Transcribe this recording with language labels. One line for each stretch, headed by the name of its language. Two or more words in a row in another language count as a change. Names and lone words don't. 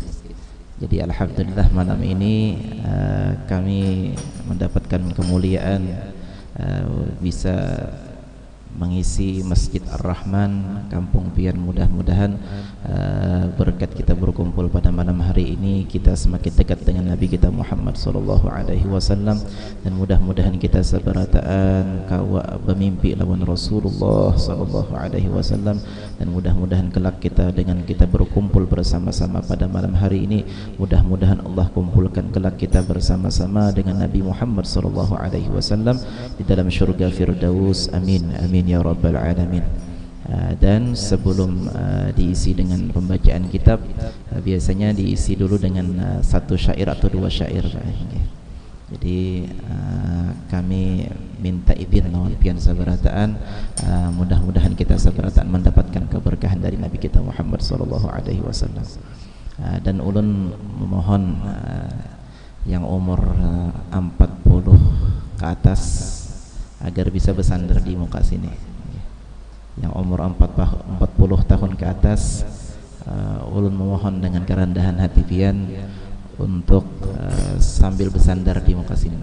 Indonesian: Jadi alhamdulillah malam ini kami mendapatkan kemuliaan bisa mengisi Masjid Ar-Rahman Kampung Pian. Mudah-mudahan berkat kita berkumpul pada malam hari ini kita semakin dekat dengan Nabi kita Muhammad
Arabic: صلى الله عليه وسلم,
Indonesian: dan mudah-mudahan kita sabarataan kawa bermimpi lawan Rasulullah sallallahu alaihi wasallam, dan mudah-mudahan kelak kita dengan kita berkumpul bersama-sama pada malam hari ini, mudah-mudahan Allah kumpulkan kelak kita bersama-sama dengan Nabi Muhammad
Arabic: صلى الله عليه وسلم
Indonesian: di dalam syurga Firdaus.
Arabic: آمين آمين يا رب العالمين.
Indonesian: Dan sebelum diisi dengan pembacaan kitab, biasanya diisi dulu dengan satu syair atau dua syair. Jadi kami minta izin lawan pian sabarataan, mudah-mudahan kita sabarataan mendapatkan keberkahan dari Nabi kita Muhammad
Arabic: صلى الله عليه وسلم.
Indonesian: Dan ulun memohon yang umur 40 ke atas agar bisa bersandar di muka sini. Yang umur 40 tahun ke atas, ulun memohon dengan kerendahan hati pian untuk sambil bersandar di muka sini.